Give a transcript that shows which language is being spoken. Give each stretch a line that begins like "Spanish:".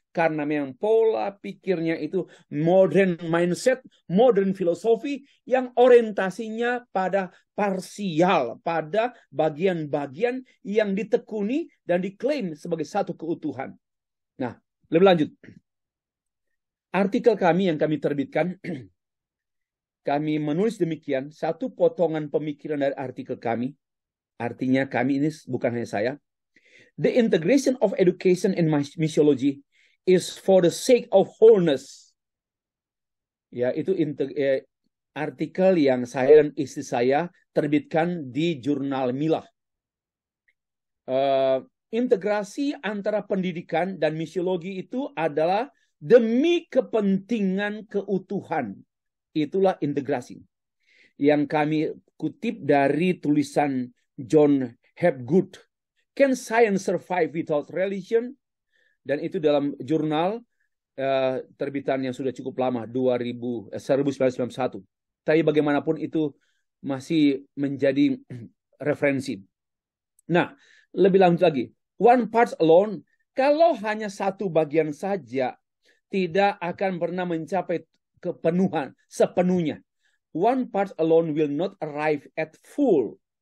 Indonesian: Karena memang pola pikirnya itu modern mindset, modern filosofi yang orientasinya pada parsial, pada bagian-bagian yang ditekuni dan diklaim sebagai satu keutuhan. Nah, lebih lanjut. Artikel kami yang kami terbitkan, kami menulis demikian, satu potongan pemikiran dari artikel kami. Artinya kami ini bukan hanya saya.
English: The integration of education and missiology is for the sake of wholeness.
Indonesian: Ya, itu artikel yang saya dan istri saya terbitkan di jurnal Milah. Integrasi antara pendidikan dan misiologi itu adalah demi kepentingan keutuhan. Itulah integrasi. Yang kami kutip dari tulisan John Hapgood, Can Science Survive Without Religion? Dan itu dalam jurnal terbitan yang sudah cukup lama, 1991. Tapi bagaimanapun itu masih menjadi referensi. Nah, lebih lanjut lagi.
English: One part alone,
Indonesian: kalau hanya satu bagian saja, tidak akan pernah mencapai kepenuhan sepenuhnya.
English: One part alone will not arrive at full.